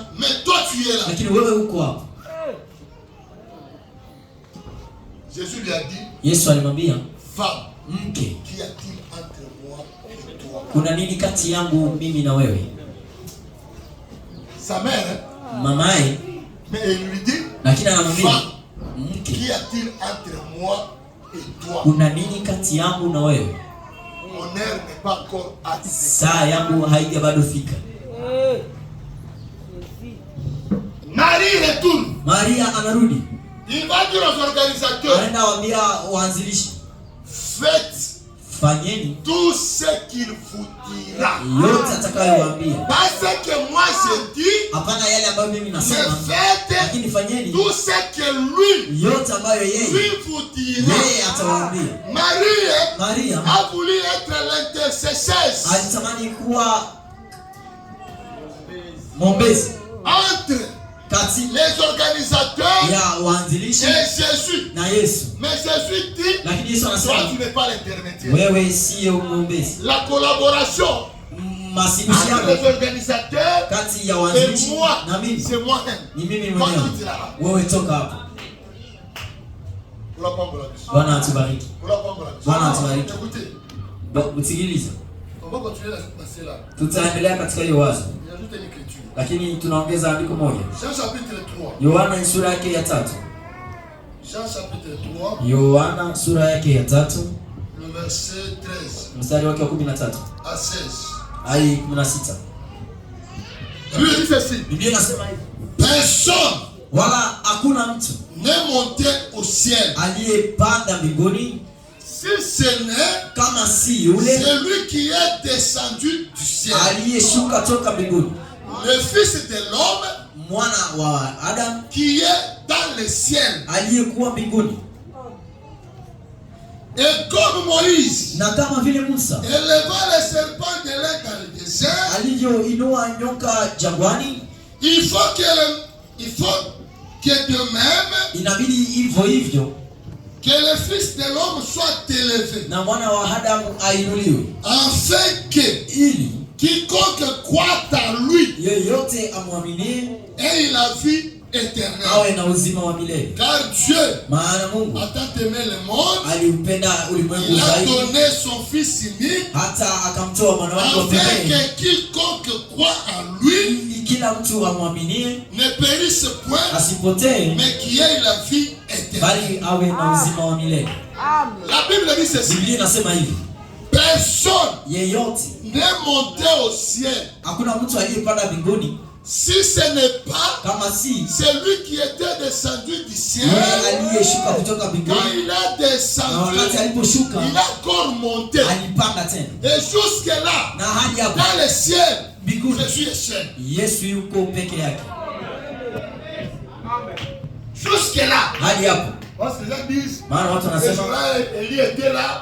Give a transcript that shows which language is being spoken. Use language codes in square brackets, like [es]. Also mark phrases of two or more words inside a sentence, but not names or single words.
[fr] mais toi tu es là. [sw] lakini wewe uko hapo. [fr] Jésus lui a dit, [sw] Yesu alimwambia, [fr] femme, [sw] mke, [fr] qu'y a-t-il entre moi et toi? [sw] kuna nini kati yangu mimi na wewe? [fr] Sa mère, [sw] Mamaye, [fr] mais elle lui dit, [sw] lakini anamwambia [fr] femme, [sw] mke, [fr] qu'y a-t-il entre moi et toi? [sw] kuna nini kati yangu na wewe? [fr] Mon heure n'est pas encore arrivée. [sw] Saa yangu haija bado fika. [fr] Marie retourne. [sw] Maria anarudi. [fr] Il va dire aux organisateurs. [sw] Anaenda waambia waanzilishi. [fr] Faites [sw] fanyeni [fr] tout ce qu'il vous dira. [sw] Yote atakayowaambia. [fr] Parce que moi je dis. [sw] Hapana yale ambayo mimi nasema. Lakini fanyeni [fr] tout ce que lui. [sw] Yote ambayo yeye. [fr] Lui vous dira. [sw] Yeye atawaambia. Maria [fr] a voulu être l'intercesseuse. [sw] Alitamani kuwa mwombezi [fr] entre les organisateurs [sw] ya waanzilishi [fr] et Jésus. [sw] Na Yesu. [fr] Mais Jésus dit, [sw] lakini Yesu anasema [fr] tu n'es pas l'intermédiaire. [sw] Wewe sio mwombezi. [fr] La collaboration entre les organisateurs [sw] kati ya waanzilishi na mimi, [fr] c'est moi-même. [sw] Ni mimi mwenyewe. Wewe toka hapo. Bwana atubariki. Bwana atubariki. Msikilize. Tutaendelea katika hiyo wazo. Lakini tunaongeza andiko moja. Yohana sura yake ya 3. Yohana sura yake ya 3. Mstari wake wa 13. Hadi 16. Biblia inasema hivi. [fr] Personne [sw] wala hakuna mtu [fr] n'est monté au ciel [sw] aliyepanda mbinguni [fr] si ce n'est [sw] kama si yule [fr] celui qui est descendu du ciel, [sw] aliyeshuka toka mbinguni, [fr] le fils de l'homme, [sw] mwana wa Adam, [fr] qui est dans le ciel, [sw] aliyekuwa mbinguni. [fr] Et comme Moïse, [sw] na kama vile Musa [fr] éleva le serpent de l'air dans le désert, [sw] alivyoinua nyoka jangwani, [fr] il faut que de même, [sw] inabidi hivyo [fr] que le fils de l'homme soit élevé, [sw] na mwana wa Adamu ainuliwe, [fr] afin que [sw] ili [fr] quiconque croit en lui, [sw] yeyote amwaminie, [fr] ait la vie éternelle. [sw] awe na uzima wa milele. [fr] Car Dieu, [sw] maana Mungu [fr] a tant aimé le monde, [sw] aliupenda ulimwengu [fr] il a [sw] zaidi, [fr] donné son fils unique, [sw] hata akamtoa mwana wake wa [fr] afin [sw] pekee, [fr] que quiconque croit en lui, [sw] kila mtu amwaminie, [fr] ne périsse point, [sw] asipotee, [fr] mais qui ait la vie éternelle. [sw] bali awe na uzima wa milele. [fr] La Bible dit ceci. [sw] Biblia inasema hivi. [fr] Personne [sw] yeyote [fr] n'est monté au ciel, [sw] hakuna mtu aliyepanda mbinguni, [fr] si ce n'est pas [sw] kama si [fr] celui qui était descendu du ciel. [sw] aliyeshuka kutoka mbinguni, [fr] quand il a descendu, [sw] wakati aliposhuka, [fr] il a encore monté, [sw] alipanda tena, [fr] et jusque là, [sw] na hadi hapo [fr] dans le ciel, [sw] mbinguni, [fr] Jésus est seul. [sw] Yesu yuko peke yake. [fr] Jusque là, [sw] hadi hapo. [fr] parce que les gens disent, [sw] maana watu wanasema [fr] Élie était là,